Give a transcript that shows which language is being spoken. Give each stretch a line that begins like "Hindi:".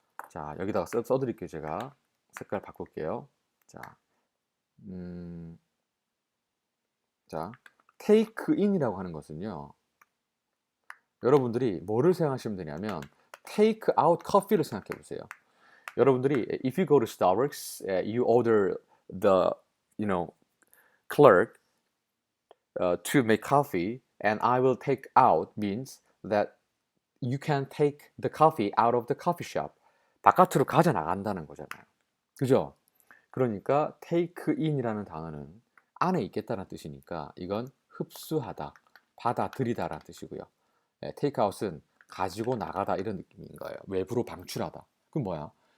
Korean: 자, 여기다가 써드릴게요. 제가 색깔 바꿀게요. 자, 자, take in이라고 하는 것은요. 여러분들이 뭐를 생각하시면 되냐면
English: take out coffee
Korean: 를 생각해 보세요. 여러분들이
English: if you go to Starbucks, you order the, clerk to make coffee, and I will take out means that you can take the coffee out of the coffee shop.
Korean: 바깥으로 가져 나간다는 거잖아요. 그죠? 그러니까 take in이라는 단어는 안에 있겠다는 뜻이니까 이건 흡수하다, 받아들이다라는 뜻이고요. take out은 가지고 나가다 이런 느낌인 거예요. 외부로 방출하다. 그럼 뭐야?